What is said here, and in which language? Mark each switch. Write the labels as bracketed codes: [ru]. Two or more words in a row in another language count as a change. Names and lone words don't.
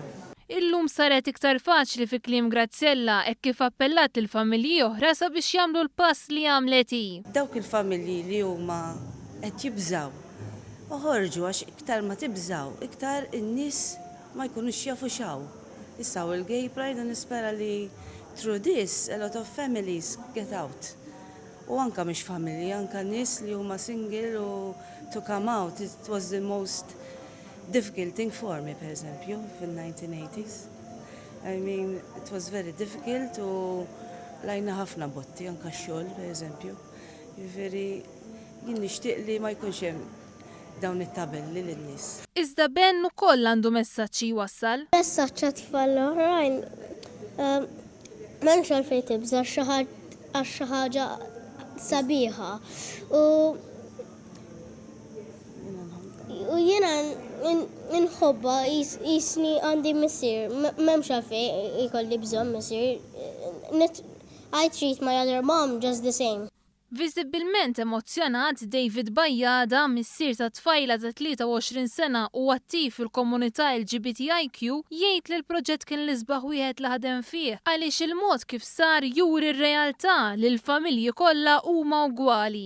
[mt] Illum saret iktar faċli fi kliem Graziella hekk kif appellat il-familji oħra sabiex jagħmlu l-pass li għamlet hi. Dawk il-familji li huma qed jibżaw. Uħorġu għax iktar ma tibżaw, iktar in-nies ma jkunux jafu x'hawn. Issa il-gay pride nispera li [en] through this a lot of families get out. [mt] U anka mhux familji, anka nies li huma single u [en] to come out. It was the most difficult thing for me, [mt] per eżempju, fil-1980s. [en] It was very difficult [mt] u lajna ħafna botti, anka xogħol, per eżempju. Jien nixtieq li ma jkunx hemm dawn it-tabelli lin-nies. Iżda Ben ukoll għandu messaġġ jwassal. Messaġġ għat-tfal oħrajn m'hemmx għalfejn tibża għax xi ħaġa sabiħa. U jiena nħobba jisni għandi missier, m'hemmx għalfejn ikolli bżonn missier. [en] I treat my other mom just the same. [mt] Viżibbilment emozzjonat, David Bajjada, missier ta' tfajla ta' 23 sena u attiv fil-komunità LGBTIQ, jgħid li l-proġett kien l-isbaħ wieħed li ħadem fih għaliex il-mod kif sar juri r-realtà li l-familji kollha huma ugwali.